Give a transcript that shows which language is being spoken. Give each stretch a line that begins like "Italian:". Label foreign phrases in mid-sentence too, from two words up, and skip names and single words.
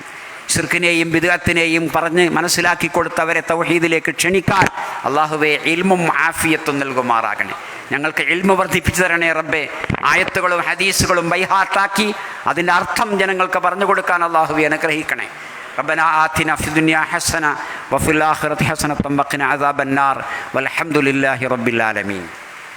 Malayalam: ശിർക്കിനെയും ബിദ്അത്തിനെയും പറഞ്ഞ് മനസ്സിലാക്കി കൊടുത്തവരെ തൗഹീദിലേക്ക് ക്ഷണിക്കാൻ അള്ളാഹുവേ ഇൽമും ആഫിയത്തും നൽകുമാറാകണേ. ഞങ്ങൾക്ക് ഇൽമു വർദ്ധിപ്പിച്ചു തരണേ റബ്ബേ. ആയത്തുകളും ഹദീസുകളും ബൈഹാർട്ടാക്കി അതിൻ്റെ അർത്ഥം ജനങ്ങൾക്ക് പറഞ്ഞു കൊടുക്കാൻ അള്ളാഹുവേ അനുഗ്രഹിക്കണേ.
Arabic: ربنا آتنا في الدنيا حسنة وفي الآخرة حسنة وقنا عذاب النار والحمد لله رب العالمين.